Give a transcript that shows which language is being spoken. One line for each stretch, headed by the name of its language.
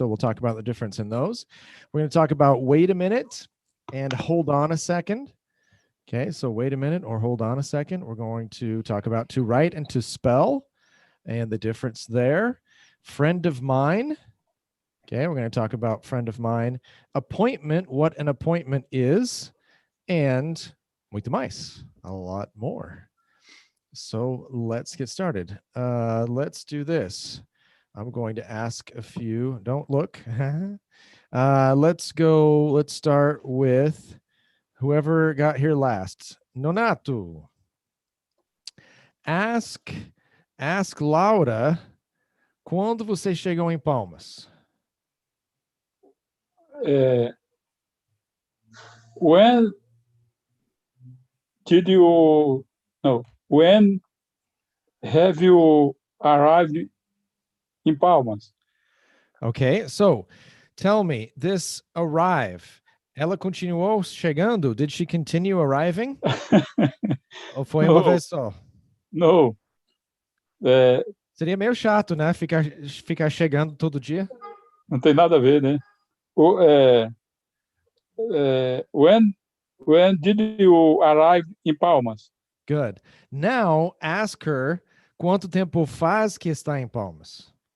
English: So we'll talk about the difference in those. We're going to talk about wait a minute and hold on a second. Okay, so wait a minute or hold on a second. We're going to talk about to write and to spell and the difference there. Friend of mine. Okay, we're going to talk about friend of mine. Appointment, what an appointment is. And
Portuguese: muito mais,
English: a lot more. So let's get started. Let's do this. I'm going to ask a few. Don't look. Let's go. Let's start with whoever got here last. Nonato. Ask
Portuguese: Laura quando vocês chegam em Palmas.
English: When did you no? When have you arrived in Palmas? Okay, so tell me, this arrive,
Portuguese: ela continuou chegando?
English: Did she continue arriving?
Portuguese: Ou foi uma vez só?
English: No.
Portuguese: Seria meio chato, né? Ficar chegando todo dia. Não tem nada a ver, né?
English: When did you arrive in Palmas? Good. Now, ask her
Portuguese: quanto tempo faz que está em Palmas.